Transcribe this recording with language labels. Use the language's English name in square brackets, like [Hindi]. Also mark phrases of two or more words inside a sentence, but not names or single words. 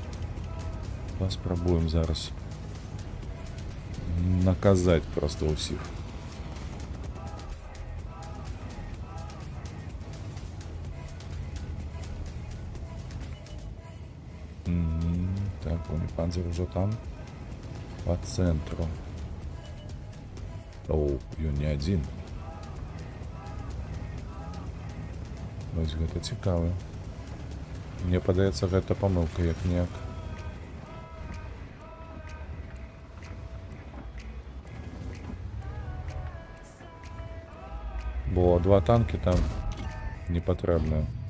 [Belarusian] Паспрабуем зараз наказаць проста ўсіх. [Russian] Так, бронепанзер уже там, по центру. Оу, [Belarusian] ён не адзін. Вось гэта цікава. Мне падаецца, гэта памылка як-ніяк. Бо два танки там не патрэбна.